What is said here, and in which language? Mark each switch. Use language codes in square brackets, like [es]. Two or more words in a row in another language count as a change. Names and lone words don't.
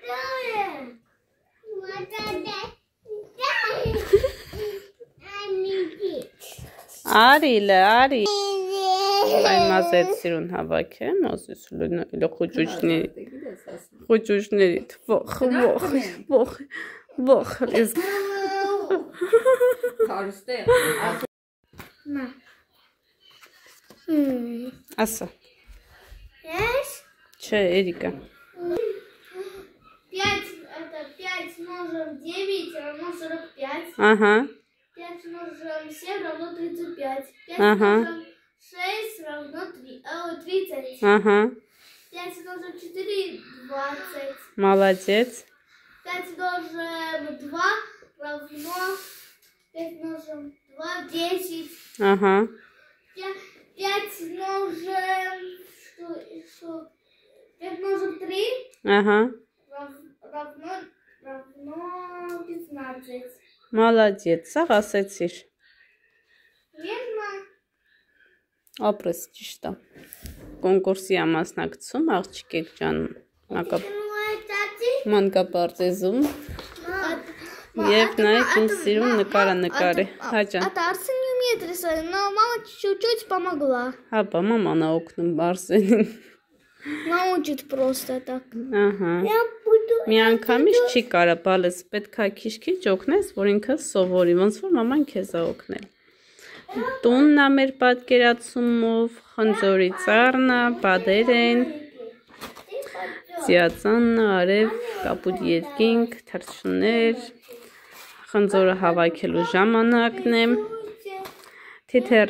[hy] Արիլը, արի։ Այ մազետ սիրուն հավաք է, մազես լույնը խոճուջների ող, ասա։ Չէ, Էրիկա։ [ru] 5 умножим 9 равно 45. Ага. 5 умножим 7 равно 35. 5 Ага. умножим 6 равно 30. Ага. 5 умножим 4 20. Молодец. 5 умножим 2 равно 5 умножим 2 10. Ага. 5 умножим 5 умножим 3 Ага. равно 15. Молодец. [hy] Սա ասեցիր։ [ru] Верно? [hy] Ապրես ճիշտ է։ Կոնկուրսի ամասնակցում աղջիկեք ջան մանկապարտեզում եւ նայեք ինչ սիրուն նկարի։ Հաջան։ [ru] Это Арсен не умеет рисовать, но мама чуть-чуть помогла. [hy] Հապա մաման է օգնում Արսենին։ [ru] Научит просто так. [hy] Ահա։ Մի անգամից չի կարա բալես պետք է քիչ-քիչ օգնես, որ ինքը սովորի, ոնց որ մաման քեզ է օգնել։ Տունն է մեր պատկերացումով, խնձորի ծառն է, բադեր են, ծիածանն է, արև, կապուտ երկինք, թռչուններ, խնձորը հավաքելու ժամանակն է, թիթերը